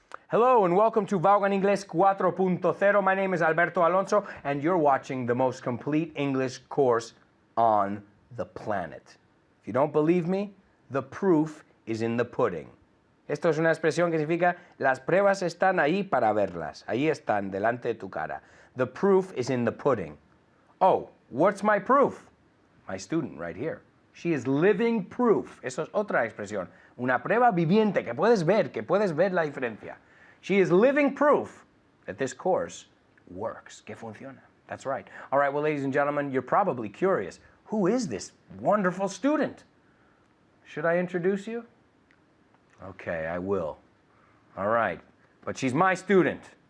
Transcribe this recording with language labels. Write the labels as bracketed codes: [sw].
[en] Hello and welcome to Vaughan Inglés 4.0. My name is Alberto Alonso and you're watching the most complete English course on the planet. If you don't believe me, the proof is in the pudding. [es] Esto es una expresión que significa las pruebas están ahí para verlas. Ahí están delante de tu cara. [en] The proof is in the pudding. Oh, what's my proof? My student right here. She is living proof. [es] Eso es otra expresión. Una prueba viviente que puedes ver la diferencia. [en] She is living proof that this course works, [es] que funciona. [en] That's right. All right, well, ladies and gentlemen, you're probably curious. Who is this wonderful student? Should I introduce you? Okay, I will. All right, but she's my student.